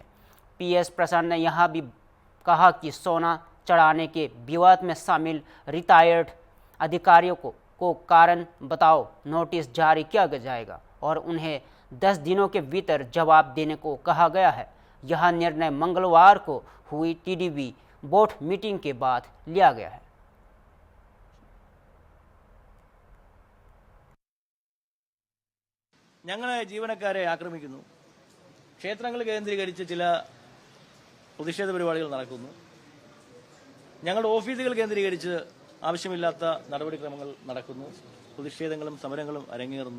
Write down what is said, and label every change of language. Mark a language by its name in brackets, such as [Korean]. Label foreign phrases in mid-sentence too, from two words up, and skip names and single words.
[Hindi] PS प्रशांत ने यहां भी कहा कि सोना चढ़ाने के विवाद में शामिल रिटायर्ड अधिकारियों को कारण बताओ नोटिस जारी किया जाएगा और उन्हें 10 दिनों के भीतर जवाब देने को कहा गया है। यह निर्णय मंगलवार को हुई [English] TDB board meeting [Hindi] के बाद लिया गया है। [Malayalam] ഞങ്ങളെ ജീവനക്കാരെ ആക്രമിക്കുന്നു, ക്ഷേത്രങ്ങൾ കേന്ദ്രീകരിച്ച് ചില പ്രതിഷേധ പരിപാടികൾ നടക്കുന്നു, ഞങ്ങളുടെ ഓഫീസുകൾ കേന്ദ്രീകരിച്ച് ആവശ്യമില്ലാത്ത നടപടിക്രമങ്ങൾ നടക്കുന്നു, പ്രതിഷേധങ്ങളും സമരങ്ങളും അരങ്ങേറുന്നു.